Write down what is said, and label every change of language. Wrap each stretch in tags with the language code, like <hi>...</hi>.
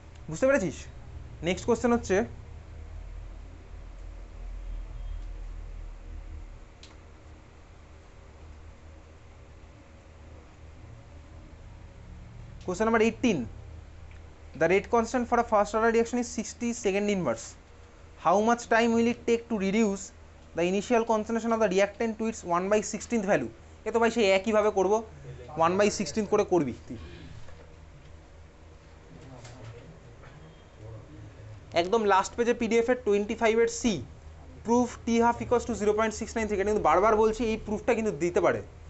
<bn>বুঝতে পেরেছিস? Next question হচ্ছে</bn> <en>question number 18. The rate constant for a first order reaction is 60 second inverse. How much time will it take to reduce the initial concentration of the reactant to its 1/16th value?</en> <bn>এ তো ভাই সেই একইভাবে করবো, 1/16 করে করবি তুই। একদম last পেজে পিডিএফ এর 25 এর C, proof T half equals to 0.69 থেকে, কিন্তু বারবার বলছি এই প্রুফটা কিন্তু দিতে পারে।</bn>